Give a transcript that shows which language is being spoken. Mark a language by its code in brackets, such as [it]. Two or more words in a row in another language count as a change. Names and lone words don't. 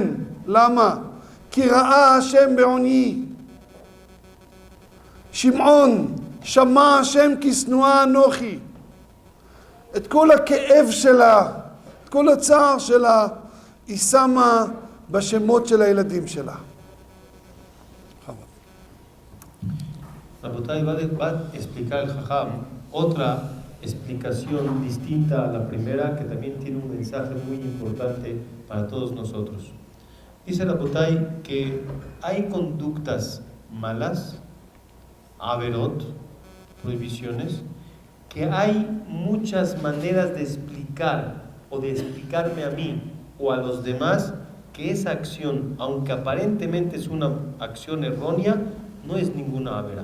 [he] למה? כי ראה השם בעוני. שמעון, שמע השם כי שנואה אנוכי. את כל הכאב שלה, את כל הצער שלה, היא שמה בשמות של הילדים שלה. [es] Rabotay va a explicar el Jajam otra explicación distinta a la primera, que también tiene un mensaje muy importante para todos nosotros. Dice Rabotay que hay conductas malas, averot, prohibiciones, que hay muchas maneras de explicar o de explicarme a mí o a los demás que esa acción, aunque aparentemente es una acción errónea, no es ninguna avera.